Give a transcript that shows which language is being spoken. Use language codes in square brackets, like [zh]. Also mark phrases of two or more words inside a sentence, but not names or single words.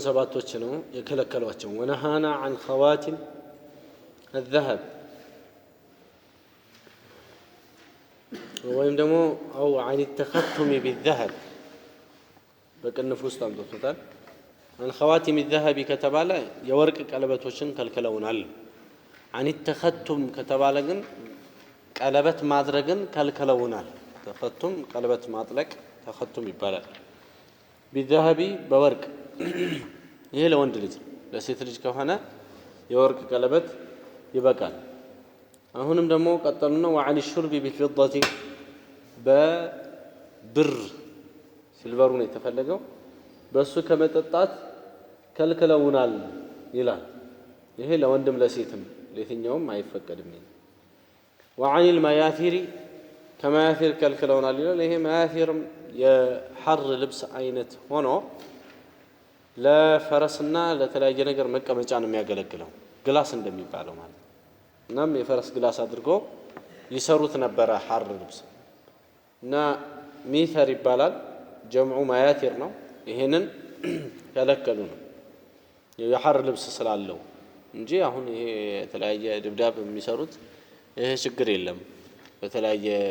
[am] ሰባቶች ነው የከለከሏቸው። ወነሃና [ar] عن خواتم الذهب [am] ወይም ደግሞ أو [ar] عن التختم بالذهب [am] በቅንፍ ውስጥ አምጥቶታል። [ar] عن خواتم الذهب [am] ከተባለ የወርቅ ቀለበቶችን ከልክለውናል። [ar] عن التختم [am] ከተባለ ግን ቀለበት ማድረግን ከልክለውናል። ተختم ቀለበት ማጥለቅ ተختم ይባላል። بالذهب በወርቅ ይሄ ለወንድ ልጅ፣ ለሴት ልጅ ከሆነ የወርቅ ቀለበት ይበቃል። አሁንም ደግሞ ቀጠሉና [ar] وعن الشرب بالفضة [am] በብር ሲልቨሩ ነው የተፈለገው በሱ ከመጠጣት ከልክለውናል ይላል። ይሄ ለወንድም ለሴትም ለየትኛውም አይፈቀድም። [ar] وعن المياثر [am] ከማያፊር ከልክለውናል ይላል። ይሄ ማያፊርም የሐር ልብስ አይነት ሆኖ ለፈረስና ለተለያየ ነገር መቀመጫ ነው የሚያገለግለው፣ ግላስ እንደሚባለው ማለት ነው። እናም የፈረስ ግላስ አድርጎ ይሰሩት ነበረ ሐር ልብስ እና ሚተር ይባላል። ጀምዑ ማያቲር ነው። ይሄንን ከለከሉ ነው የሐር ልብስ ስላለው እንጂ አሁን ይሄ የተለያየ ድብዳብ የሚሰሩት ይሄ ችግር የለም። በተለያየ